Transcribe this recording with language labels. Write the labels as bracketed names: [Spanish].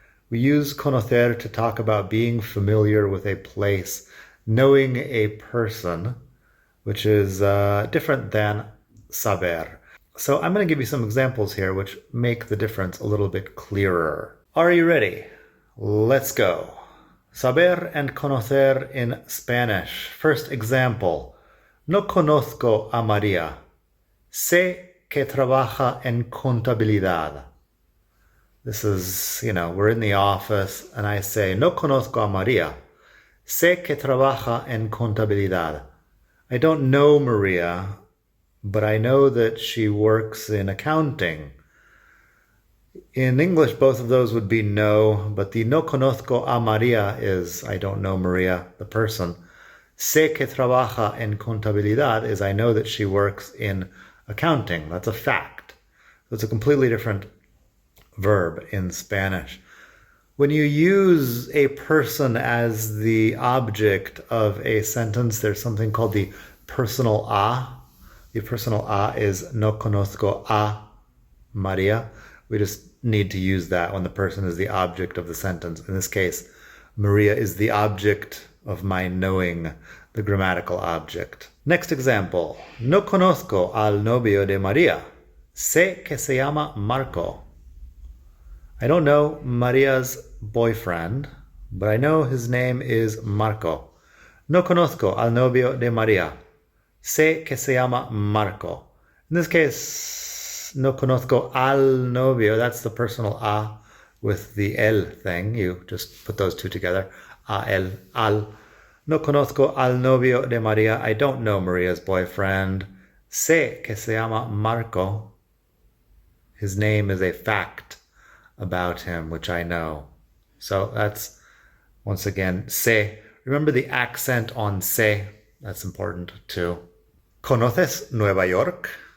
[English] We use conocer to talk about being familiar with a place, knowing a person, which is different than saber. So I'm going to give you some examples here which make the difference a little bit clearer. Are you ready? Let's go. Saber and conocer in Spanish. First example. [Spanish] No conozco a María. Sé que trabaja en contabilidad. [English] This is, we're in the office and I say, [Spanish] no conozco a María. Sé que trabaja en contabilidad. [English] I don't know Maria, but I know that she works in accounting. In English, both of those would be no, but the [Spanish] no conozco a Maria [English] is I don't know Maria, the person. [Spanish] Sé que trabaja en contabilidad [English] is I know that she works in accounting. That's a fact. So it's a completely different verb in Spanish. When you use a person as the object of a sentence, there's something called the personal a. The personal a is [Spanish] no conozco a Maria. [English] We just need to use that when the person is the object of the sentence. In this case, Maria is the object of my knowing, the grammatical object. Next example. [Spanish] No conozco al novio de Maria. Sé que se llama Marco. [English] I don't know Maria's boyfriend, but I know his name is Marco. [Spanish] No conozco al novio de María. Sé que se llama Marco. [English] In this case, [Spanish] no conozco al novio. [English] That's the personal a with the el thing. You just put those two together. A, el, al. No conozco al novio de María. I don't know Maria's boyfriend. [Spanish] Sé que se llama Marco. [English] His name is a fact about him, which I know. So that's, once again, sé. Remember the accent on sé. That's important too. [Spanish] ¿Conoces Nueva York?